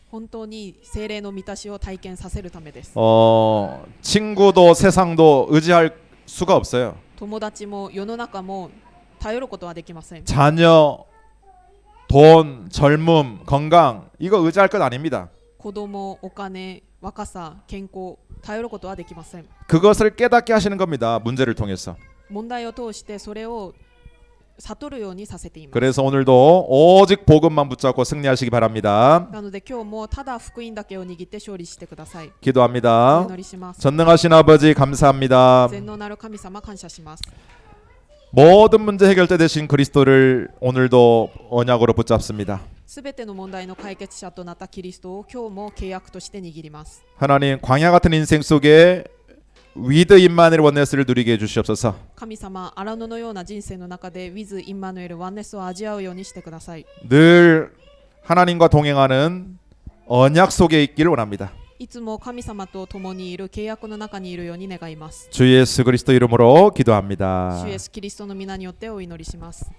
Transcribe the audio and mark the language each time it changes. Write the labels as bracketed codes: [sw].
[ja] 本当に聖霊の満たしを体験させるためです。 [ko] 친구도 세상도 의지할 수가 없어요. [ja] 友達も世の中も頼ることはできません。 [ko] 자녀, 돈, 젊음, 건강 이거 의지할 것 아닙니다. [ja] 子供、お金、若さ、健康頼ることはできません。 [ko] 그것을 깨닫게 하시는 겁니다. 문제를 통해서. [ja] 問題を通してそれを悟るようにさせています。 [ko] 그래서 오늘도 오직 복음만 붙잡고 승리하시기 바랍니다. [ja] なので今日もただ福音だけを握って勝利してください。お [ko] 기도합니다. [ja] 祈りします。 [ko] 전능하신 아버지 감사합니다. [ja] 全能なる神様感謝します。 [ko] 모든 문제 해결대 되신 그리스도를 오늘도 언약으로 붙잡습니다. [ja] すべての問題の解決者となったキリストを今日も契約として握ります。 [ko] 하나님 광야 같은 인생 속에 위드 임마누엘 원네스를 누리게 해주시옵소서. [ja] 神様、荒野のような人生の中で with インマヌエルワンネスを味わうようにしてください。 [ko] 늘 하나님과 동행하는 언약 속에 있기를 원합니다. [ja] いつも神様と共にいる契約の中にいるように願います。 [ko] 주 예수 그리스도 이름으로 기도합니다. [ja] 主イエスキリストの皆によってお祈りします。